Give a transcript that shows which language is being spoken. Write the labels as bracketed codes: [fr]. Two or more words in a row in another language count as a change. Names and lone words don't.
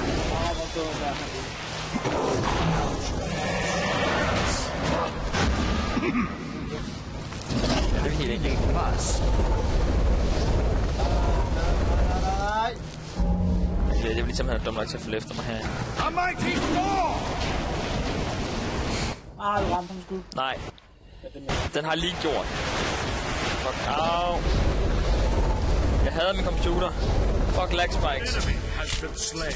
[da] Det er helt enkelt. Det er ligesom, han er dum nok til at følge efter mig her. [en] A mighty storm! [da] Du ramte ham sgu. Nej. Den har lige gjort. Fuck. Au. Jeg hader min computer. Fuck [en] lag spikes. Enemy has been slain.